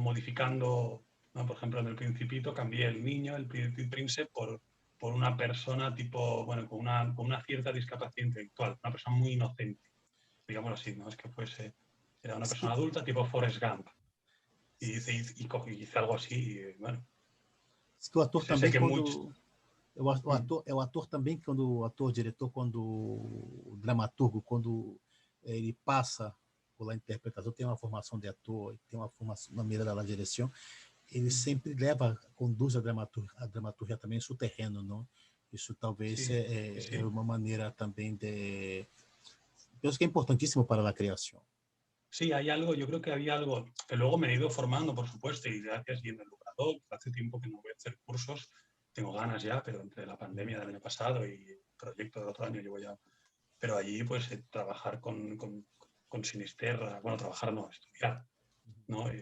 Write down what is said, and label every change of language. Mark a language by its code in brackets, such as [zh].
[es] Modificando, ¿no? Por ejemplo, en El Principito cambié el niño, el príncipe, por una persona tipo, bueno, con una cierta discapacidad intelectual, una persona muy inocente, digamos así, ¿no? Es que era una persona adulta tipo Forrest Gump. Y hice algo así, y bueno. [pt] Es que o ator também, quando... O ator também, quando o ator-diretor, quando o dramaturgo, quando ele passa pela interpretação, tem uma formação de ator, tem uma formação na mira da direção, ele sempre conduz a dramaturgia também em seu terreno, não? Isso talvez é uma maneira também de... Penso que é importantíssimo para a criação. [es] Sí, hay algo, yo creo que había algo que luego me he ido formando, por supuesto, y gracias, y en el Lugrador, hace tiempo que no voy a hacer cursos, tengo ganas ya, pero entre la pandemia del año pasado y el proyecto del otro año llevo ya, pero allí pues trabajar con Sinisterra, bueno, trabajar no, estudiar, ¿no?